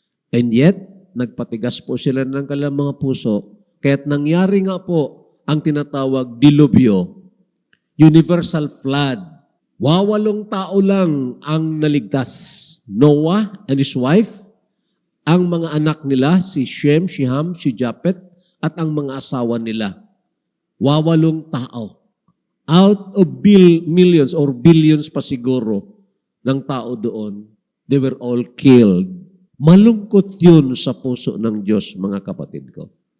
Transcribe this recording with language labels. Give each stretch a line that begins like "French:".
Filipino: And yet, nagpatigas po sila ng kanilang mga puso, kaya't nangyari nga po ang tinatawag dilubyo,
English: universal flood.
Filipino: 80 tao lang ang naligtas.
English: Noah and his wife,
Filipino: ang mga anak nila, si Shem, si Ham, si Japet, at ang mga asawa nila. 80 tao.
English: Out of millions or billions
Filipino: pa siguro ng tao doon,
English: they were all killed.
Filipino: Malungkot yun sa puso ng Diyos, mga kapatid ko.